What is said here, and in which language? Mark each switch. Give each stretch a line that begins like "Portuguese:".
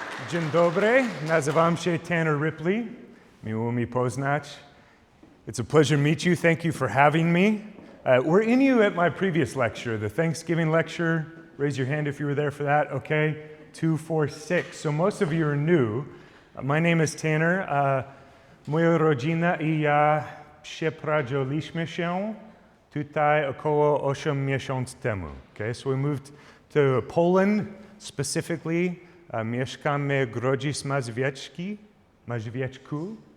Polish: Dzień dobry, nazywam się Tanner Ripley. Miło mi poznać.
English: It's a pleasure to meet you. Thank you for having me. Were any of you at my previous lecture, the Thanksgiving lecture? Raise your hand if you were there for that. Okay, 2, 4, 6. So most of you are new. My name is Tanner.
Polish: Moja rodzina i ja przeprowadziliśmy się tutaj około 8 miesięcy temu.
English: Okay, so we moved to Poland specifically.
Polish: Mieszkamy w Grodzisk Mazowiecku.